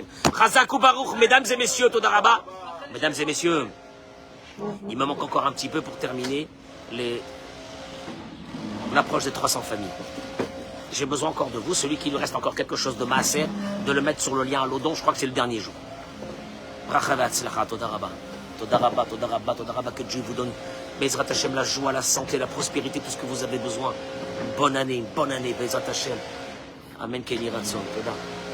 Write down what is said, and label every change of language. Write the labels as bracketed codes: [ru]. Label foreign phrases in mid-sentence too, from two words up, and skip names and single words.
[he] חזק וברוך, [fr] mesdames et messieurs, [he] תודה רבה. [fr] Mesdames et messieurs, il me manque encore un petit peu pour terminer l'approche des 300 familles. J'ai besoin encore de vous, celui qui nous reste encore quelque chose de maaser, de le mettre sur le lien à l'Odon, je crois que c'est le dernier jour. [he] ברכה והצלחה, תודה רבה. תודה רבה, תודה רבה, תודה רבה, [fr] que Dieu vous donne, [he] בעזרת השם, [fr] la joie, la santé, la prospérité, tout ce que vous avez besoin. Une bonne année, [he] בעזרת השם. אמן, כן יהי רצון, תודה.